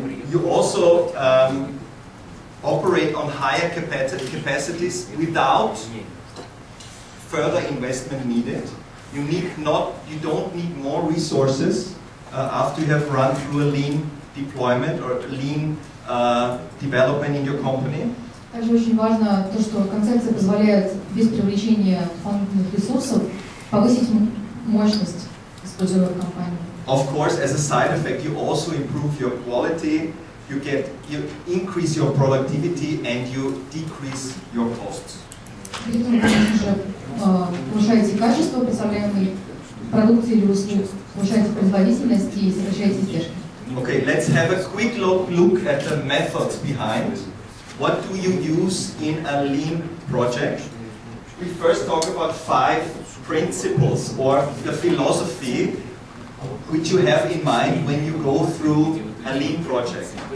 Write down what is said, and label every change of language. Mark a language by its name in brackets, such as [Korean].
[English] You also operate on higher capacities without further investment needed. You don't need more resources after you have run through a Lean deployment or Lean development in your company. [Russian] Также очень важно то, что концепция позволяет без привлечения дополнительных ресурсов повысить мощность используемой в компании. [English] Of course, as a side effect, you also improve your quality, you increase your productivity, and you decrease your costs. [Russian] При этом, конечно же, повышаете качество представляемой продукции или услуг, повышаете производительность и сокращаете издержки. [English] Okay, let's have a quick look at the methods behind. What do you use in a Lean project? We first talk about 5 principles or the philosophy which you have in mind when you go through a lean project.